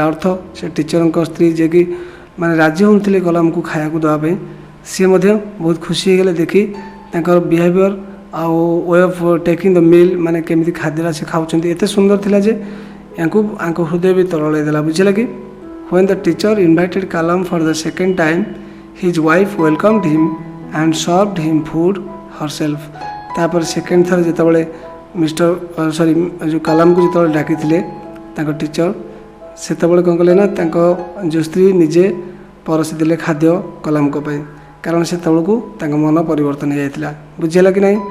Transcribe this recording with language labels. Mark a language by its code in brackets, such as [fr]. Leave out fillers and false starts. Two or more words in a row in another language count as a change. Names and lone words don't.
[or] ଅର୍ଥ ସେ ଟିଚରଙ୍କ ସ୍ତ୍ରୀ ଯିଏକି ମାନେ ରାଜି ହେଉନଥିଲେ କଲାମକୁ ଖାଇବାକୁ ଦେବା ପାଇଁ, ସିଏ ମଧ୍ୟ ବହୁତ ଖୁସି ହେଇଗଲେ ଦେଖି ତାଙ୍କର ବିହେଭିଅର୍ ଆଉ [en] way of taking the meal, [or] ମାନେ କେମିତି ଖାଦ୍ୟଟା ସେ ଖାଉଛନ୍ତି ଏତେ ସୁନ୍ଦର ଥିଲା ଯେ ୟାଙ୍କୁ ଆଙ୍କ ହୃଦୟ ବି ତରଳେଇ ଦେଲା, ବୁଝିଲା କି। [en] When the teacher invited Kalam for the second time, his wife welcomed him and served him food herself. [or] ତାପରେ ସେକେଣ୍ଡ ଥର ଯେତେବେଳେ ଯେଉଁ କାଲାମକୁ ଯେତେବେଳେ ଡାକିଥିଲେ ତାଙ୍କ ଟିଚର, ସେତେବେଳେ କ'ଣ କଲେ ନା ତାଙ୍କ ଯେଉଁ ସ୍ତ୍ରୀ ନିଜେ ପରସି ଦେଲେ ଖାଦ୍ୟ କଲାମଙ୍କ ପାଇଁ, କାରଣ ସେତେବେଳକୁ ତାଙ୍କ ମନ ପରିବର୍ତ୍ତନ ହେଇଯାଇଥିଲା, ବୁଝିହେଲା କି ନାହିଁ।